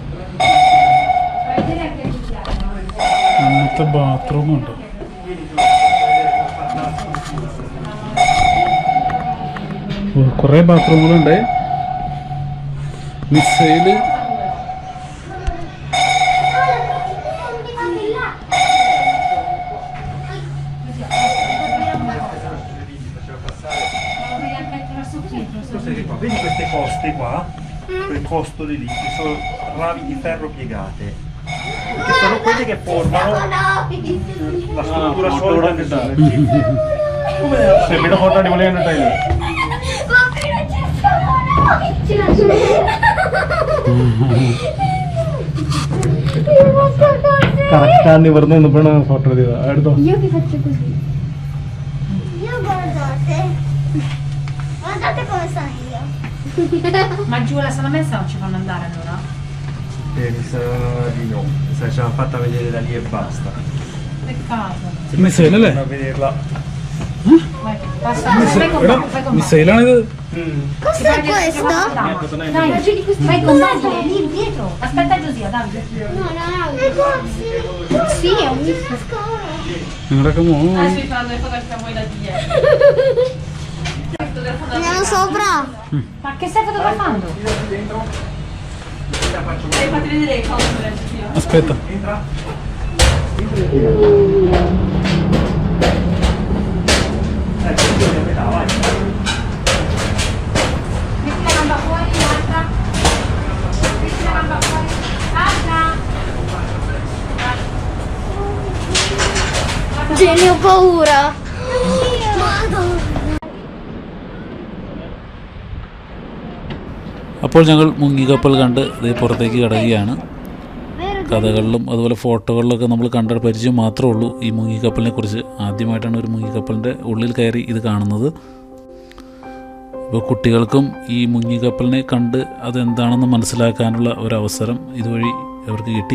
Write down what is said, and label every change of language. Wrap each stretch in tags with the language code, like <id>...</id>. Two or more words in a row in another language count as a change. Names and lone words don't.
<ml>അങ്ങനത്തെ ബാത്റൂം ഉണ്ട്. കുറെ ബാത്റൂമുകളുണ്ട്. മിസൈല്</ml> <it>Vedi queste coste qua? Quelle costole lì, che sono ravi di ferro piegate. Che sono quelle che formano la struttura solida del Come foto</it> <ml>അടിപൊളിയാണ് കേട്ടോ. കറക്റ്റാണ് ഇവിടുന്ന് നിന്നപ്പോഴാണ് ഫോട്ടോ എടുത്തത്. എടുത്തോ.</ml> <it>Io vi faccio così. Io guardate. Guardate come sono io. Ma giù alla sala messa non ci fanno andare allora? Mi sa di no. Mi sa che ce l'hanno fatta vedere da lì e basta. Peccato.</it> <ml>മിസൈലല്ലേ?</ml> <it>A vederla. Vai, passa, vai con me, vai con me.</it> <ml>മിസൈലാണിത്.</ml> <it>Cos'è questo? Dai, vai con me, lì dietro. Aspetta Giosia, Davide. No, no, no. Sì, è un scolo.</it> <ml>നിങ്ങളൊക്കെ മോള്</ml> <it>Adesso vi fanno le foto che stiamo da dietro. Andiamo sopra. Ma che stai fotografando? E fate vedere le foto per il aspetta. Metti la gamba fuori, l'altra. Metti la gamba fuori. Altra. Jenny, ho paura. Madonna.</it> <ml>അപ്പോൾ ഞങ്ങൾ മുങ്ങിക്കപ്പൽ കണ്ട് ഇതേ പുറത്തേക്ക് കടക്കുകയാണ്. കഥകളിലും അതുപോലെ ഫോട്ടോകളിലൊക്കെ നമ്മൾ കണ്ട പരിചയം മാത്രമേ ഉള്ളൂ ഈ മുങ്ങിക്കപ്പലിനെ കുറിച്ച്. ആദ്യമായിട്ടാണ് ഒരു മുങ്ങിക്കപ്പലിൻ്റെ ഉള്ളിൽ കയറി ഇത് കാണുന്നത്. ഇപ്പോൾ കുട്ടികൾക്കും ഈ മുങ്ങിക്കപ്പലിനെ കണ്ട് അതെന്താണെന്ന് മനസ്സിലാക്കാനുള്ള ഒരവസരം ഇതുവഴി അവർക്ക് കിട്ടി.</ml>